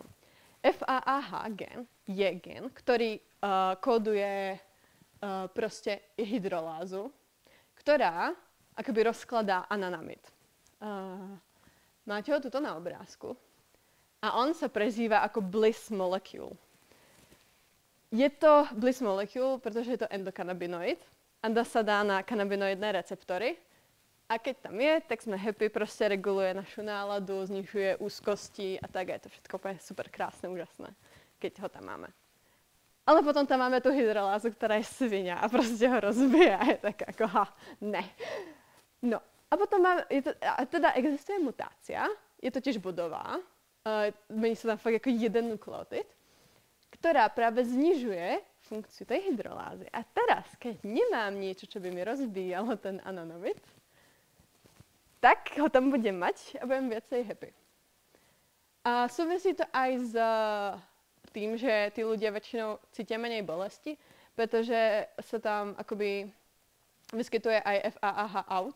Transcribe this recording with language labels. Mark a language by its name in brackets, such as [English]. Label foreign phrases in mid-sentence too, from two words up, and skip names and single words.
[Slovak] FAAH gen je gen, ktorý kóduje prostě hydrolázu, ktorá akoby rozkladá ananamid. Máte ho tuto na obrázku. A on sa prezýva ako [English] bliss molecule. [Slovak] Je to [English] bliss molecule, [Slovak] protože je to endokannabinoid a sa dá na kanabinoidné receptory. A keď tam je, tak sme happy, prostě reguluje našu náladu, znižuje úzkosti a tak. Je to všetko úplně super krásné, úžasné, keď ho tam máme. [Czech] Ale potom tam máme tu hydrolázu, která je svině a prostě ho rozbije a je tak jako ne. [Slovak] No a potom máme, teda existuje mutácia, je totiž bodová, mení se tam fakt jako jeden nukleotid, [Czech] která právě [Slovak] znižuje funkciu tej hydrolázy. A teraz, keď nemám niečo, čo by mi rozbíjalo ten ananamid, tak ho tam budem mať a budem viacej happy. A súvisí to aj s tým, že tí ľudia väčšinou cítia menej bolesti, pretože sa tam akoby vyskytuje aj FAAH out.